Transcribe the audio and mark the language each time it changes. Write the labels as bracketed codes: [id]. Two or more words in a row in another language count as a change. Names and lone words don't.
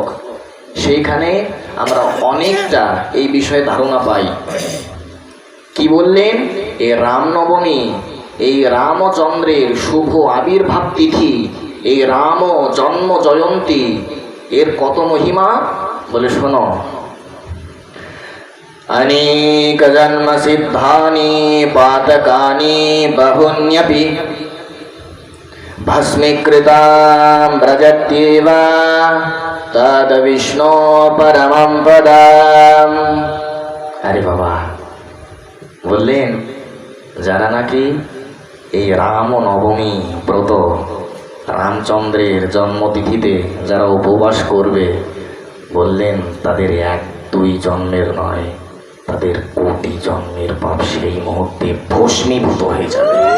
[bn] সেইখানে আমরা অনেকটা এই বিষয়ে ধারণা পাই। কি বললেন? এই রামনবমী, এই রামচন্দ্রের শুভ আবির্ভাব তিথি, এই রাম জন্ম জয়ন্তী, এর কত মহিমা বলে শোনো। [sa] अनेक जन्म सिद्धानि पातकानि बहुन्यपि भस्मीकृतां व्रजत्येव तद विष्णो परमं पदम्। [bn] আরে বাবা, বললেন যারা নাকি এই রাম নবমী ব্রত, রামচন্দ্রের জন্মতিথিতে যারা উপবাস করবে, বললেন তাদের 1-2 জন্মের নয়, তাদের কোটি জন্মের পাপ সেই মুহূর্তে ভস্মীভূত হয়ে যাবে।